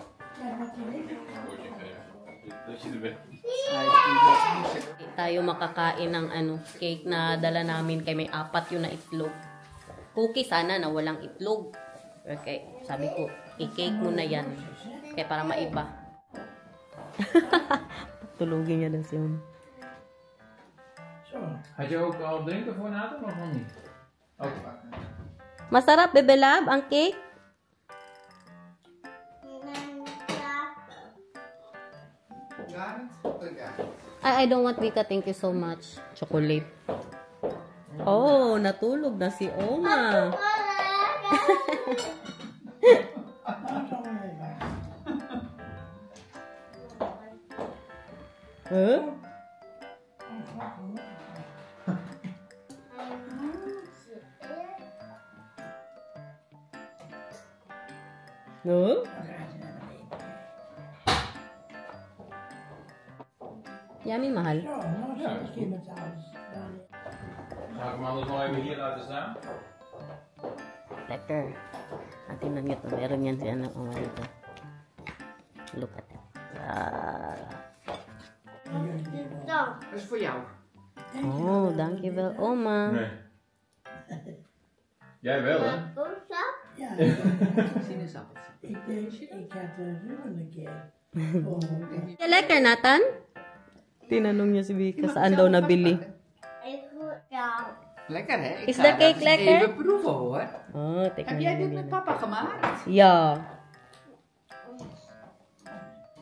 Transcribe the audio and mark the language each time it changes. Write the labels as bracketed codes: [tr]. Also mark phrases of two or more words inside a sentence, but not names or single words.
[tl] Tayo makakain ng cake na dala namin kay may 4 yun na itlog. Cookie sana na walang itlog. Okay, sabi ko, i-cake mo na yan. Kaya para maiba. Tulogin niya na siya. [nl] Had je ook al drinken voor Nathan of nog niet? Ook. [tl] Masarap, Bebe Lab, ang cake? [en] I don't want Vika, thank you so much. Chocolate. [tl] Oh, natulog na si Oma. Huh? No? Yummy, mahal. [nl] Ja, dat is goed. Ga ik hem anders nog even hier laten staan? Lekker. [tl] Atin lang ito. Meron yan siya na Oma dito. [en] Look at it. [nl] Dat is voor jou. Oh, dankjewel, Oma. Nee. Jij wel, hè? Ja, Sinaasappels. ik heb de ruwen een keer. Lekker, Nathan? [tl] Tinanong niya si Vika saan daw nabili. [nl] Lekker, hè? Ik Is ga de dat cake eens lekker? Even proeven, hoor. Oh, Heb [tl] tikman [nl] jij [tl] niya [nl] dit [tl] din. [nl] met papa gemaakt? Ja.